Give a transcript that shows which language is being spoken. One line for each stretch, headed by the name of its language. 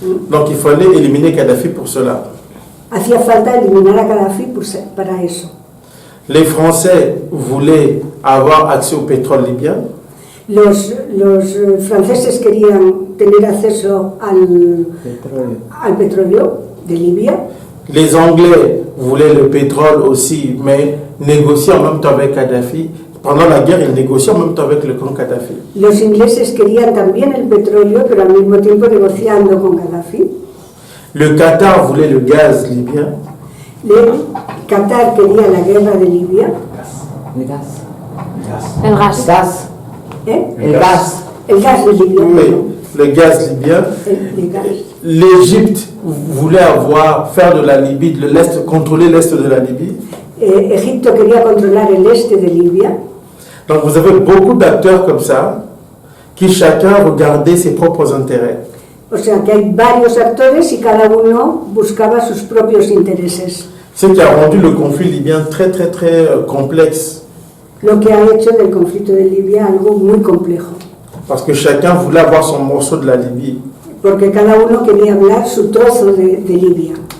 French: Donc il fallait éliminer Kadhafi pour cela.
Spanish: Hacía falta eliminar a Gaddafi para eso.
French: Les Français voulaient avoir accès au pétrole libyen.
Spanish: Los franceses querían tener acceso al petróleo de Libia.
French: Les Anglais voulaient le pétrole aussi, mais négocier en même temps avec Kadhafi pendant la guerre, ils négociaient en même temps avec le camp Kadhafi.
Spanish: Los ingleses querían también el petróleo, pero al mismo tiempo negociando con Gaddafi.
French: Le Qatar voulait le gaz libyen.
Spanish: Qatar quería la guerra de Libia. El gas. El gas. Gas. El gas. El gas de Libia.
French: Oui, le gaz libyen.
Spanish: El gas.
French: L'Égypte voulait faire de la Libye, de l'Est, contrôler l'Est de la Libye.
Spanish: Egipto quería controlar el este de Libia.
French: Donc vous avez beaucoup d'acteurs comme ça, qui chacun regardait ses propres intérêts.
Spanish: O sea que hay varios actores y cada uno buscaba sus propios intereses.
French: Ce qui a rendu le conflit libyen très complexe.
Spanish: Lo que ha hecho del conflicto de Libia algo muy complejo.
French: Parce que chacun voulait avoir son morceau de la Libye.
Spanish: Porque cada uno quería hablar su trozo de Libia.